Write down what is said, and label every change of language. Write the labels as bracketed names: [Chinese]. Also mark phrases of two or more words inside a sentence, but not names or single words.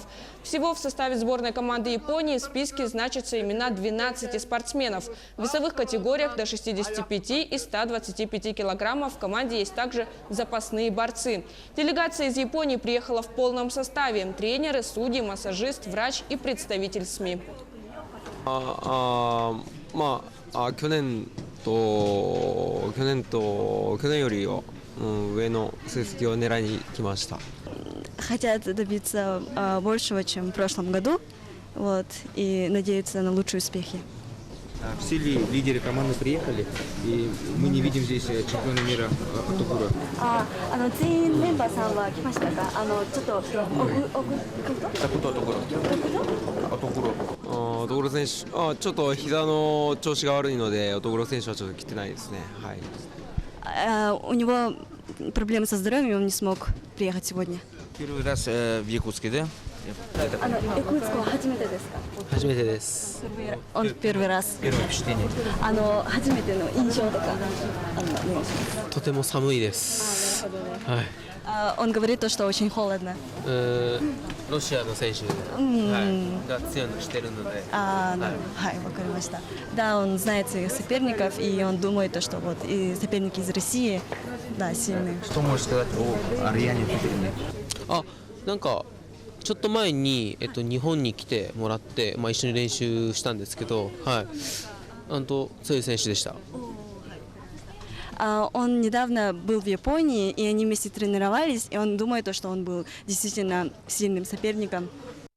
[Russian] Всего в составе сборной команды Японии в списке значатся имена 12 спортсменов. В весовых категориях до 65 и 125 килограммов в команде есть также запасные борцы. Делегация из Японии приехала в полном составе. Тренеры, судьи, массажист, врач и представитель СМИ. [Japanese] 去年より上の成績を狙いに来ました。 [Russian] Хотят добиться большего, чем в прошлом году, и надеются на лучшие успехи. Все лидеры команды приехали, и мы не видим здесь чемпиона мира Отогура. [Japanese] 全員メンバーさんは来ましたか？ちょっと乙黒選手、ちょっと膝の調子が悪いので、乙黒選手はちょっと来てないですね。はい。 [Russian] У него проблемы со здоровьем, и он не смог приехать сегодня. Первый раз в Якутске, да? [Japanese] Якутск 初めてですか？初めてです。 [Russian] Он первый раз. Первое впечатление. [Japanese] 初めての印象とかお願いします。とても寒いです。はい。 [Russian] Он говорит то, что очень холодно. [Japanese] ロシアの選手が強いのしてるので。はい、わかりました。 [Russian] Да, он знает своих соперников, и он думает, то, что и соперники из России, да, сильные. Что можешь сказать о Ариане Федорине? [Japanese] なんかちょっと前に日本に来てもらって、一緒に練習したんですけど、はい。強い選手でした。 [Russian] Он недавно был в Японии, и они вместе тренировались, и он думает, что он был действительно сильным соперником.